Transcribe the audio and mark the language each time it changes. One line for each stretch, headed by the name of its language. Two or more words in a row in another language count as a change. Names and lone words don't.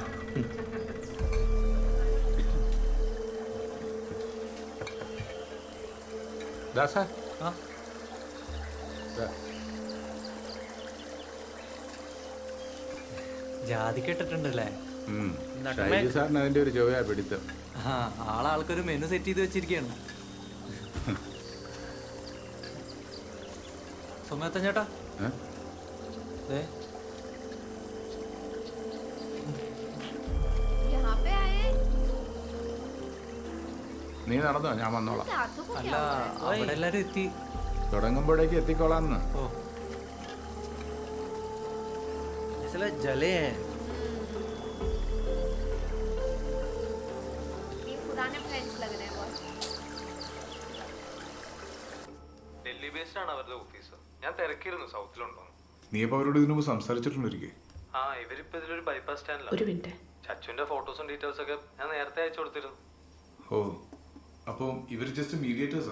Malayalam: ജാതി കേട്ടിട്ടുണ്ടല്ലേ? സാറിന് അതിന്റെ ഒരു ചോയ പിടിത്തം. ആ ആൾക്കൊരു മെനു സെറ്റ് ചെയ്ത് വെച്ചിരിക്കുകയാണ്. സുമേത്തൻ ചേട്ടാ, ദേ
Hindi: यहाँ पे आए हैं?
Malayalam: നീ നടന്നോ, ഞാൻ വന്നോളാം.
Hindi: इनके हाथों को
Malayalam: അല്ല,
Hindi: क्या हो रहा है?
Malayalam: അവിടെ എല്ലാരും എത്തി. തുടങ്ങുമ്പോഴേക്ക് എത്തിക്കോളാന്ന്. ഓ
Hindi: ऐसे लग जले हैं। ये पुराने फ्रेंड्स लग रहे हैं बहुत।
Malayalam: ഡൽഹി ബേസ്ഡ് ആണ് അവരുടെ ഓഫീസ്. ഞാൻ തിരക്കിയിരുന്നു സൗത്തിലുണ്ടോ. നീ ഇപ്പൊ അവരോട് ഇതിനു മുമ്പ് സംസാരിച്ചിട്ടുണ്ടിരിക്കേ? ആ, ഇവരിപ്പോ ഇതിലൊരു ബൈപ്പാസ് സ്റ്റാൻഡിലാണ്. ചച്ചുവിന്റെ ഫോട്ടോസും ഡീറ്റെയിൽസ് ഒക്കെ ഞാൻ നേരത്തെ അയച്ചു കൊടുത്തിരുന്നു. ഓ, അപ്പൊ ഇവര്
English: just mediators